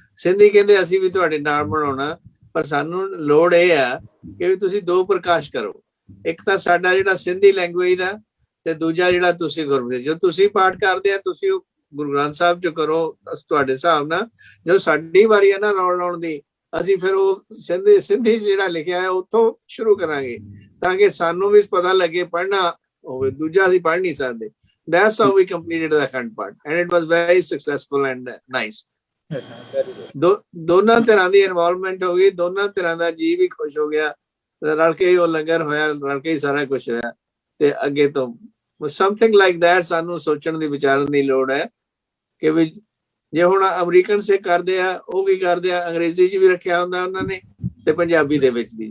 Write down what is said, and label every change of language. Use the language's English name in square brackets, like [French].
[Punjabi] ਸਿੰਧੀ ਕਹਿੰਦੇ ਅਸੀਂ ਵੀ ਤੁਹਾਡੇ ਨਾਲ ਮਨਾਉਣਾ, ਪਰ ਸਾਨੂੰ ਲੋੜ ਇਹ ਆ ਕਿ ਵੀ ਤੁਸੀਂ ਦੋ ਪ੍ਰਕਾਸ਼ ਕਰੋ, ਇੱਕ ਤਾਂ ਸਾਡਾ ਜਿਹੜਾ ਸਿੰਧੀ ਲੈਂਗੁਏਜ ਦਾ, ਤੇ ਦੂਜਾ ਜਿਹੜਾ ਤੁਸੀਂ ਗੁਰਮੁਖੀ ਜੋ ਤੁਸੀਂ ਪਾਠ ਕਰਦੇ ਆ ਤੁਸੀਂ ਉਹ ਗੁਰੂ ਗ੍ਰੰਥ ਸਾਹਿਬ ਚ ਕਰੋ ਤੁਹਾਡੇ ਹਿਸਾਬ ਨਾਲ। ਜੋ ਸਾਡੀ ਵਾਰੀ ਹੈ ਨਾ ਰੌਲ ਲਾਉਣ ਦੀ, ਅਸੀਂ ਫਿਰ ਉਹ ਸਿੰਧੀ ਜਿਹੜਾ ਲਿਖਿਆ ਹੈ ਉੱਥੋਂ ਸ਼ੁਰੂ ਕਰਾਂਗੇ, ਤਾਂ ਕਿ ਸਾਨੂੰ ਵੀ ਪਤਾ ਲੱਗੇ ਪੜ੍ਹਨਾ ਹੋਵੇ, ਦੂਜਾ ਅਸੀਂ ਪੜ੍ਹ ਨਹੀਂ ਸਕਦੇ। [English] That's how we completed the Akhand Path, and it was very successful and nice. [Punjabi] ਦੋਨਾਂ ਤਰ੍ਹਾਂ ਦੀ ਇਨਵੋਲਵਮੈਂਟ ਹੋ ਗਈ, ਦੋਨਾਂ ਤਰ੍ਹਾਂ ਦਾ ਜੀ ਵੀ ਖੁਸ਼ ਹੋ ਗਿਆ, ਰਲ ਕੇ ਹੀ ਉਹ ਲੰਗਰ ਹੋਇਆ, ਰਲ ਕੇ ਹੀ ਸਾਰਾ ਕੁਛ ਹੋਇਆ। ਤੇ ਅੱਗੇ ਤੋਂ [English] something like that [Punjabi] ਸਾਨੂੰ ਸੋਚਣ ਦੀ ਵਿਚਾਰਨ ਦੀ ਲੋੜ ਹੈ ਕਿ ਵੀ ਜੇ ਹੁਣ ਅਮਰੀਕਨ ਸਿੱਖ ਕਰਦੇ ਆ, ਉਹ ਕੀ ਕਰਦੇ ਆ, ਅੰਗਰੇਜ਼ੀ 'ਚ ਵੀ ਰੱਖਿਆ ਹੁੰਦਾ ਉਹਨਾਂ ਨੇ ਤੇ ਪੰਜਾਬੀ ਦੇ ਵਿੱਚ ਵੀ।